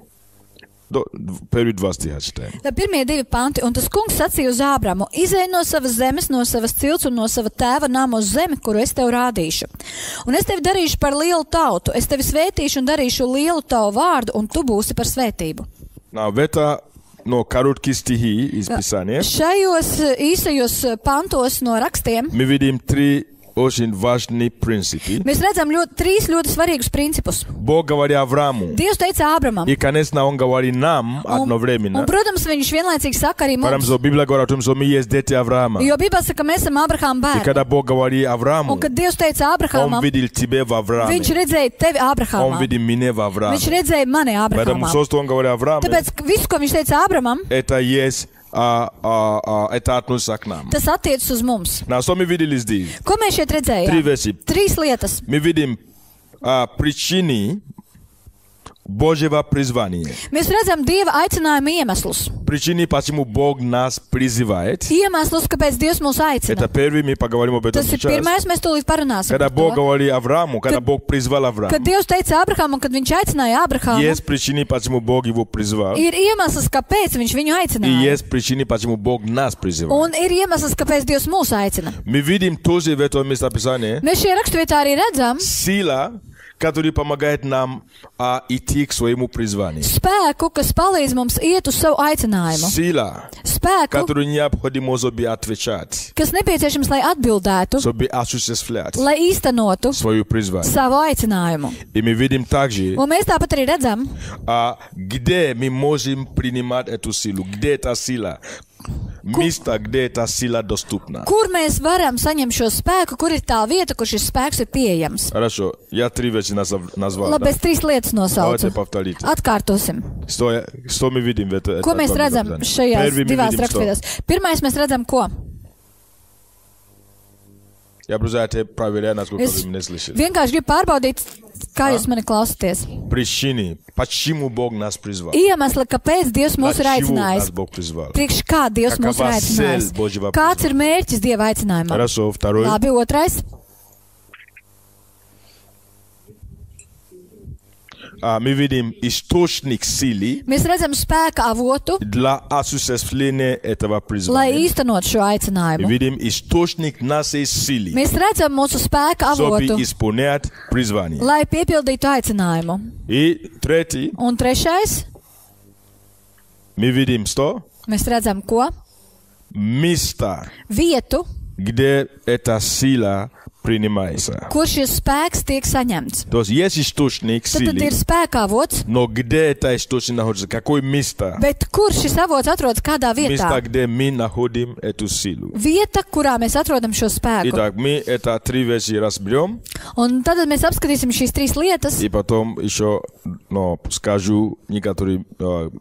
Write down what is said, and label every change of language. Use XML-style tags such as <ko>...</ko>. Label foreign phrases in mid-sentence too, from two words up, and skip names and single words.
<ru>Первые 2 стиха читаем.</ru> <lv>Tad pirmie 2 panti, un tas kungs sacīja uz Ābramu: izej no savas zemes, no savas cilts un no sava tēva nama uz zemi, kuru es tev rādīšu. Un es tevi darīšu par lielu tautu, es tevi svētīšu un darīšu lielu tavu vārdu, un tu būsi par svētību.</lv> <en>Now,</en> <ru>это, короткие стихи из Писания.</ru> <lv>Šajos īsajos pantos no rakstiem</lv> <ru>Мы видим 3 очень важные принципы.</ru> <lv>mēs redzam 3 ļoti svarīgus principus.</lv> <ru>Бог говорит Аврааму,</ru> <lv>Dievs teica Ābramam,</lv> <ru>и, конечно, Он говорит нам одновременно.</ru> <lv>un, protams, viņš vienlaicīgi saka arī</lv> <ru>Потому</ru> <lv>mums,</lv> <ru>что Библия говорит о том, что мы есть дети Авраама.</ru> <lv>jo Bībelē saka, ka mēs esam Ābrahāma</lv> <ru>И</ru> <lv>bērni.</lv> <ru>когда Бог говорит Аврааму,</ru> <lv>Un kad Dievs teica</lv> <ru>Он</ru> <lv>Ābrahamam,</lv> <ru>видел тебя в Аврааме.</ru> <lv>viņš redzēja tevi</lv> <ru>Он</ru> <lv>Ābrahamā.</lv> <ru>видел меня в Аврааме.</ru> <lv>Viņš redzēja mani</lv> <ru>Поэтому</ru> <lv>Ābrahamā.</lv> <ru>все, что Он говорит Аврааме,</ru> <lv>Tāpēc visu, ko viņš teica Ābramam,</lv> <ru>это есть, это относится к нам.</ru> <lv>tas attiecas uz mums.</lv> <ru>На что мы видели здесь?</ru> <lv>Ko mēs šeit 3 redzējām?</lv> <ru>вещи.</ru> <lv>3 lietas.</lv> <ru>Мы видим причины Божьего призвания.</ru> <lv>Mēs redzam Dieva aicinājumu iemeslus.</lv> <ru>Причины, почему Бог нас призывает.</ru> <lv>Iemeslus, kāpēc Dievs mūs aicina.</lv> <ru>Это первый, мы поговорим об этом</ru> <lv>Tas ir</lv> <ru>сейчас.</ru> <lv>pirmais, mēs tūlīt parunāsim</lv> <ru>Когда</ru> <lv>par</lv> <ru>Бог</ru> <lv>to.</lv> <ru>говорит Аврааму, когда Бог призвал Авраама,</ru> <lv>Kad Dievs teica Ābrahamam, kad viņš aicināja Ābrahamu,</lv> <ru>есть причины, почему Бог его призвал,</ru> <lv>ir iemesls, kāpēc viņš viņu</lv> <ru>и</ru> <lv>aicināja.</lv> <ru>есть причины, почему Бог нас призывал.</ru> <lv>Un ir iemesls, kāpēc Dievs mūs aicina.</lv> <ru>Мы видим тоже в этом местописании</ru> <lv>Mēs šajā raksturvietā arī redzam</lv> <ru>сила, которая помогает нам идти к своему призванию.</ru> <lv>spēku, kas palīdz mums iet uz savu aicinājumu.</lv> <ru>Сила,</ru> <lv>Spēku,</lv> <ru>которую необходимо, чтобы отвечать,</ru> <lv>kas nepieciešams, lai atbildētu,</lv> <ru>чтобы осуществлять</ru> <lv>lai īstenotu</lv> <ru>свое призвание.</ru> <lv>savu aicinājumu.</lv> <ru>И мы видим также,</ru> <lv>Un mēs tāpat arī redzam,</lv> <ru>где мы можем принимать эту силу, где эта сила, место, где эта сила доступна.</ru> <lv>kur mēs varam saņemt šo spēku, kur ir tā vieta, kur šis spēks ir pieejams.</lv> <ru>Хорошо, я 3 вещи назвал.</ru> <lv>Labi, es 3 lietas</lv> <ru>Давайте</ru> <lv>nosaucu.</lv> <ru>повторите.</ru> <lv>Atkārtosim.</lv> <ru>Что мы видим в этом?</ru> <lv>Ko mēs redzam šajās</lv> <ru>Первый мы</ru> <lv>divās</lv> <ru>видим что?</ru> <lv>raksturvietās? Pirmais mēs redzam, ko?</lv> <ru>Я просто это проверяю, насколько</ru> <lv>Es</lv> <ru>вы меня слышите.</ru> <lv>vienkārši gribu pārbaudīt, kā jūs mani klausāties.</lv> <ru>Причины, почему Бог нас призвал.</ru> <lv>Iemesli, kāpēc Dievs mūs ir</lv> <ru>Для чего</ru> <lv>aicinājis.</lv> <ru>нас Бог призвал.</ru> <lv>Priekš kā Dievs mūs ir</lv> <ru>Какова цель</ru> <lv>aicinājis.</lv> <ru>Божьего</ru> <lv>Kāds ir mērķis Dieva aicinājumā?</lv> <ru>Хорошо, второй.</ru> <lv>Labi, otrais.</lv> <ru>Мы видим источник силы</ru> <lv>Mēs redzam spēka avotu,</lv> <ru>для осуществления этого</ru> <lv>lai</lv> <ru>призвания.</ru> <lv>īstenot šo</lv> <ru>Мы</ru> <lv>aicinājumu.</lv> <ru>видим источник нашей силы,</ru> <lv>Mēs redzam mūsu spēka avotu,</lv> <ru>чтобы исполнять призвание.</ru> <lv>lai piepildītu aicinājumu.</lv> <ru>И третий,</ru> <lv>Un trešais,</lv> <ru>мы видим что?</ru> <lv>mēs redzam ko?</lv> <ru>Место,</ru> <lv>Vietu,</lv> <ru>где эта сила принимается.</ru> <lv>kur šis spēks tiek saņemts.</lv> <ru>То есть есть источник</ru> <lv>Tad ir</lv> <ru>силы,</ru> <lv>spēka avots,</lv> <ru>но где это источник находится? Какое место?</ru> <lv>bet kur šis avots atrodas kādā</lv> <ru>Место,</ru> <lv>vietā?</lv> <ru>где мы находим эту силу.</ru> <lv>Vieta, kurā mēs atrodam šo spēku.</lv> <ru>Итак, мы это 3 вещи разберем,</ru> <lv>Un tad mēs apskatīsim šīs 3 lietas,</lv> <ru>и потом еще скажу некоторые главные мысли.</ru>